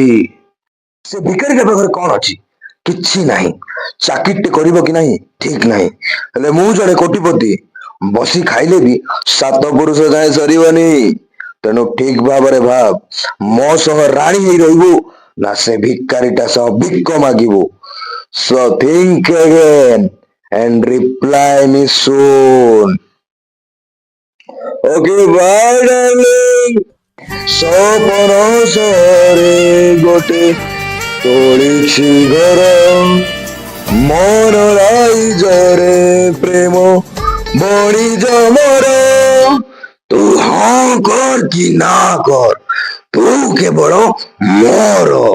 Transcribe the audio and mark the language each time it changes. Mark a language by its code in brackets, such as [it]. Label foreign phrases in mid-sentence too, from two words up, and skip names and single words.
[or] ସେ ଭିକାରୀଟା ପାଖରେ କଣ ଅଛି? କିଛି ନାହିଁ। ଚାକିରିଟେ କରିବ କି ନାହିଁ ଠିକ ନାହିଁ, ହେଲେ ମୁଁ ଜଣେ କୋଟିପତି, ବସି ଖାଇଲେ ବି 7 ପୁରୁଷ ଯାଏ ସରିବନି। ତେଣୁ ଠିକ ଭାବରେ ଭାବ, ମୋ ସହ ରାଣୀ ହେଇ ରହିବୁ ନା ସେ ଭିକାରୀଟା ସହ ଭିକ ମାଗିବୁ? [en] So think again and reply me soon. Okay, bye darling. [or] ସପନ ସରେ ଗୋଟେ ତୋଳିଛି ଘର, ମନ ରାଇଜରେ ପ୍ରେମ ବଣିଜ ମୋର। ତୁ ହଁ କର କି ନା କର, ତୁ କେବଳ ମୋର।